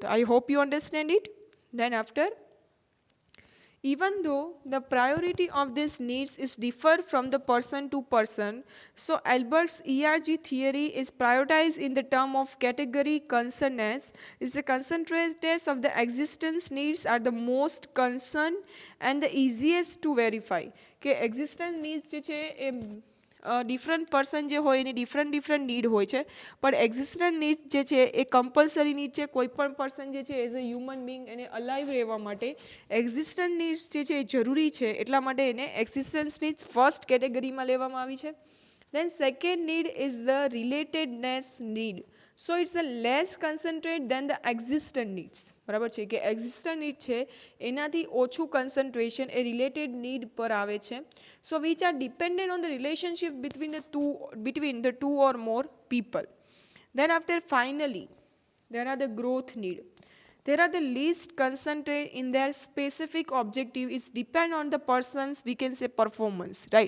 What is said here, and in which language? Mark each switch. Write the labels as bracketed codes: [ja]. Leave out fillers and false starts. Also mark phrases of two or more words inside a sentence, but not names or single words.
[en] I hope you understand it. Then after, even though the priority of these needs is differ from the person to person, so Albert's ERG theory is prioritized in the term of category concerness. Is the concentratedness of the existence needs are the most concerned and the easiest to verify. [gu] કે [en] existence needs [gu] જે છે એ [en] different person [gu] જે હોય એની [en] different need [gu] હોય છે, પણ [en] existent need [gu] જે છે એ [en] compulsory need [gu] છે. કોઈ પણ પર્સન જે છે [en] as a human being [gu] એને અલાઈવ રહેવા માટે [en] existent needs [gu] જે છે એ જરૂરી છે, એટલા માટે એને [en] existence needs first [gu] કેટેગરીમાં લેવામાં આવી છે. [en] Then second need is the relatedness need. So it's a less concentrate than the existent needs. [gu] બરાબર છે કે [en] existent need [gu] છે એનાથી ઓછું concentration એ [en] related need [gu] પર આવે છે. [en] So which are dependent on the relationship between the two or more people. Then after finally there are the growth need. There are the least concentrate in their specific objective is depend on the person's, we can say, performance, right?